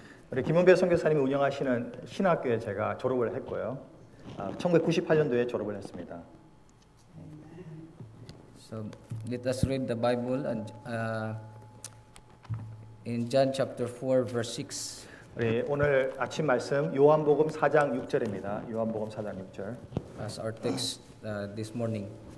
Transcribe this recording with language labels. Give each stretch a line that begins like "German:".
Korean: 우리 김은배 선교사님이 운영하시는 신학교에 제가 졸업을 했고요. 1998년도에 졸업을 했습니다.
English: So let us read the Bible and in John chapter 4 verse 6.
Korean: 우리 오늘 아침 말씀 요한복음 4장 6절입니다. 요한복음 4장 6절.
English: As our text this morning.